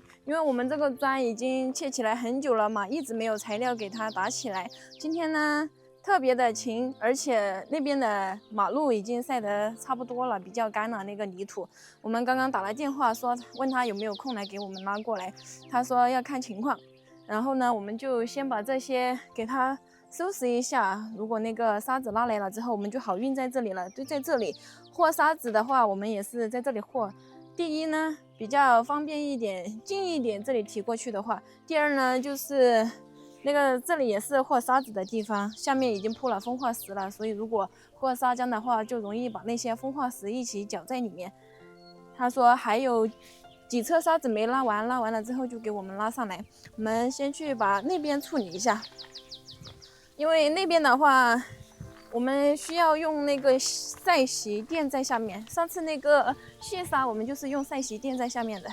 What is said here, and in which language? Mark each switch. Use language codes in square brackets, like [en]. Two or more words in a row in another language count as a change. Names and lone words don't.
[zh] 因為我們這個磚已經砌起來很久了嘛，一直沒有材料給它打起來。今天呢，特別的晴，而且那邊的馬路已經曬得差不多了，比較乾了那個泥土。我們剛剛打了電話問他有沒有空來給我們拉過來，他說要看情況。然後呢，我們就先把這些給它收拾一下，如果那個沙子拉来了之後，我們就好運在這裡了。就在這裡和沙子的話，我們也是在這裡和。第一呢，比較方便一點，近一點，這裡提過去的話。第二呢，就是那個這裡也是和沙子的地方，下面已經鋪了風化石了，所以如果和沙漿的話，就容易把那些風化石一起攪在裡面。他說還有幾車沙子沒拉完，拉完了之後就給我们拉上來。我們先去把那邊處理一下。因為那邊的話，我們需要用那個曬洗墊在下面。上次那個細沙，我們就是用曬洗墊在下面的。